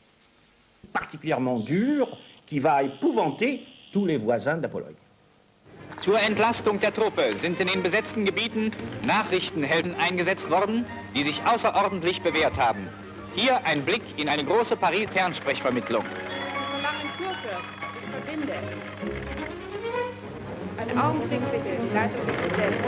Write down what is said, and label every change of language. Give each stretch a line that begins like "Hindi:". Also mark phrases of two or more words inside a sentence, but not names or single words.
French: Particulièrement dure, qui va épouvanter tous les voisins de la Pologne.
German: Zur Entlastung der Truppe sind in den besetzten Gebieten Nachrichtenhelden eingesetzt worden, die sich außerordentlich bewährt haben. Hier ein Blick in eine große Paris-Fernsprechvermittlung. Ich verbinde. Einen Augenblick bitte, die Leitung ist besetzt.